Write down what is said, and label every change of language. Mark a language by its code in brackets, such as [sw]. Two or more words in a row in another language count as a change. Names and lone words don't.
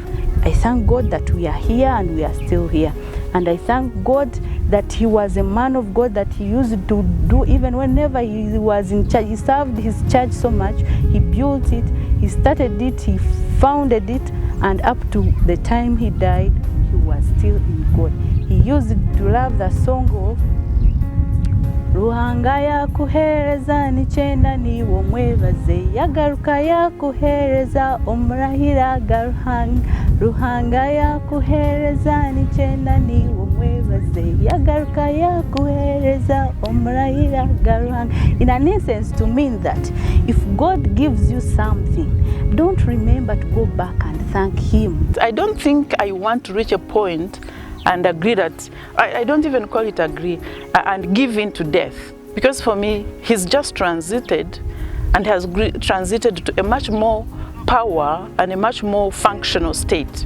[en] I thank God that we are here and we are still here. And I thank God that he was a man of God, that he used to do even whenever he was in church. He served his church so much. He built it, he started it, he founded it, and up to the time he died, he was still in God. He used to love the song of [nyn] Ruhanga yakuhereza nichenda niwo mwebaze yagaruka yakuhereza omurahira garuhanga Ruhanga yakuhereza nichenda niwo mwebaze yagaruka yakuhereza omurahira garuhanga. [en] In an essence, to mean that if God gives you something, don't remember to go back and thank him. I don't think I want to reach a point and agree that, I don't even call it agree, and give in to death. Because for me, he's just transited and has transited to a much more power and a much more functional state.